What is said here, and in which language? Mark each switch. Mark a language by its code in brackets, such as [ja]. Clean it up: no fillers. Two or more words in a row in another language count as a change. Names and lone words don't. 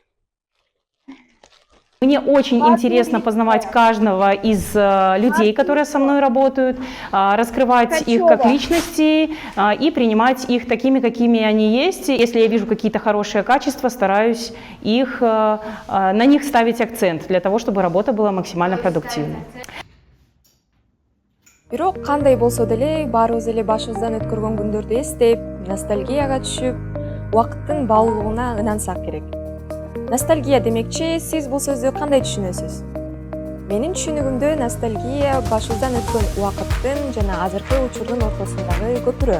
[ru] Мне очень интересно познавать каждого из людей, которые со мной работают, раскрывать их как личности и принимать их такими, какими они есть. Если я вижу какие-то хорошие качества, стараюсь на них ставить акцент для того, чтобы работа была максимально продуктивной. [ky] Бирок кандай болсо деле баарыбыз эле башыбыздан өткөргөн күндөрдү эстеп, ностальгияга түшүп, убакыттын баалуулугуна ынансак керек. Ностальгия демекчи, сиз бул сөздү кандай түшүнөсүз? Менин түшүнүгүмдө ностальгия башыбыздан өткөн убакыттын жана азыркы учурдун ортосундагы көпүрө.